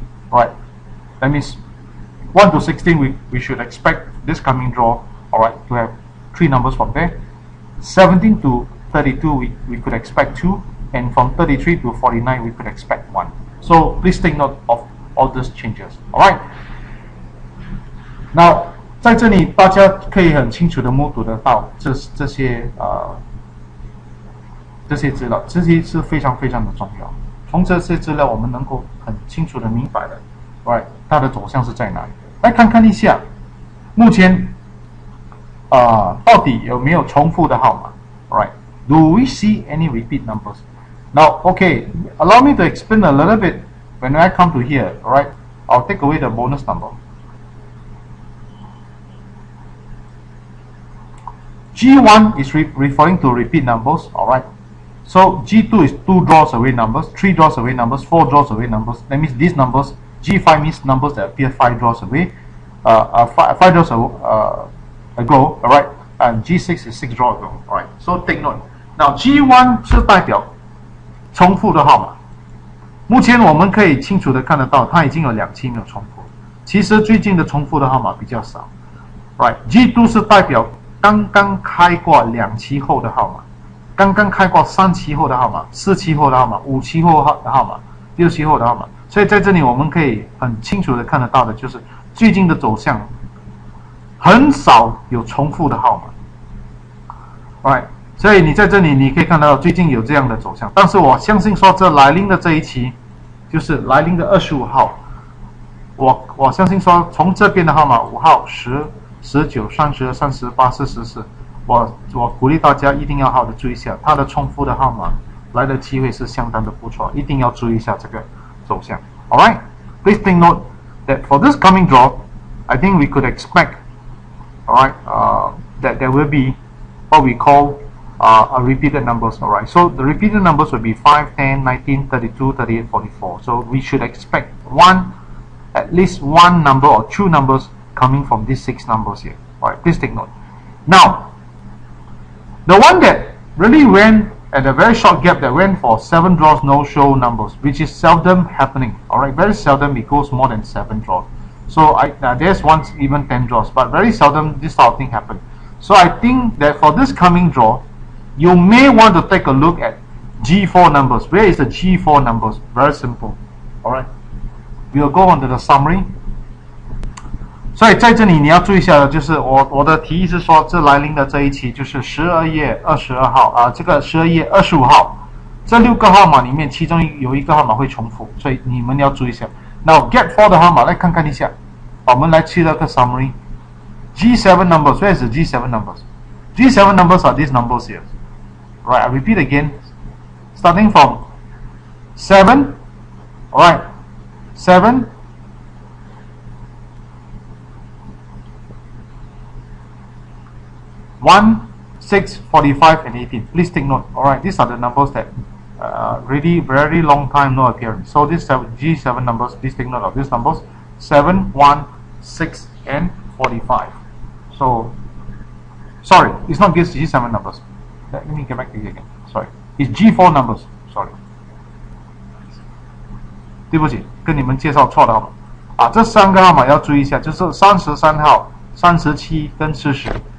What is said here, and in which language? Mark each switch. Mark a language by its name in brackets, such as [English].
[English] Alright, that means 1 to 16. We should expect this coming draw. Alright, to have 3 numbers from there. 17 to 32, we could expect 2. And from 33 to 49, we could expect 1. So please take note of all these changes. Alright. [Chinese] Now, 在这里大家可以很清楚的目睹得到这些资料，这些是非常的重要。从这些资料，我们能够很清楚的明白的，它的走向是在哪里。来看看一下，目前到底有没有重复的号码 ？ [English] Do we see any repeat numbers? Now, okay, allow me to explain a little bit when I come to here, alright? I'll take away the bonus number. G1 is referring to repeat numbers, alright? So, G2 is 2 draws away numbers, 3 draws away numbers, 4 draws away numbers. That means these numbers, G5 means numbers that appear 5 draws away, 5 draws ago, alright? And G6 is 6 draws ago, alright? So, take note. [Chinese] Now, G1 是代表重复的号码，目前我们可以清楚的看得到，它已经有2期没有重复。其实最近的重复的号码比较少。G2 是代表刚刚开过2期后的号码，刚刚开过3期后的号码、4期后的号码、5期后的号码、6期后的号码。所以在这里我们可以很清楚的看得到的就是最近的走向很少有重复的号码 ，right？所以你在这里你可以看到最近有这样的走向，但是我相信说这来临的这一期，就是来临的25号，我相信说从这边的号码5号、10、19、32、38、44，我鼓励大家一定要好好的注意一下，它的重复的号码来的机会是相当的不错，一定要注意一下这个走向。 [English] All right, please take note that for this coming draw, I think we could expect, all right, that there will be what we call a repeated numbers. All right, so the repeated numbers will be 5, 10, 19, 32, 38, 44. So we should expect at least one number or two numbers coming from these 6 numbers here. All right, please take note. Now, the one that really went at a very short gap, that went for 7 draws no show numbers, which is seldom happening. All right, very seldom it goes more than 7 draws. So there's once even 10 draws, but very seldom this sort of thing happen. So I think that for this coming draw, you may want to take a look at G4 numbers. Where is the G4 numbers? Very simple. All right, we'll go on to the summary. [Chinese] 所以在这里你要注意一下的就是我的提议是说，这来临的这一期就是12月22号这个12月25号，这6个号码里面其中有一个号码会重复，所以你们要注意一下。 Now get 4的号码来看看一下，我们来去那个 summary。 [English] G7 numbers, where is the G7 numbers? G7 numbers are these numbers here. Right, I repeat again. Starting from 7, alright, 7, 1, 6, 45, and 18. Please take note. Alright, these are the numbers that really very long time no appearance. So these G7 numbers, please take note of these numbers: 7, 1, 6, and 45. So, sorry, it's not these G7 numbers. Let me get back to you again. Sorry, it's G4 numbers. Sorry. [Chinese] 对不起，跟你们介绍错了号码这3个号码要注意一下，就是33号、37跟40。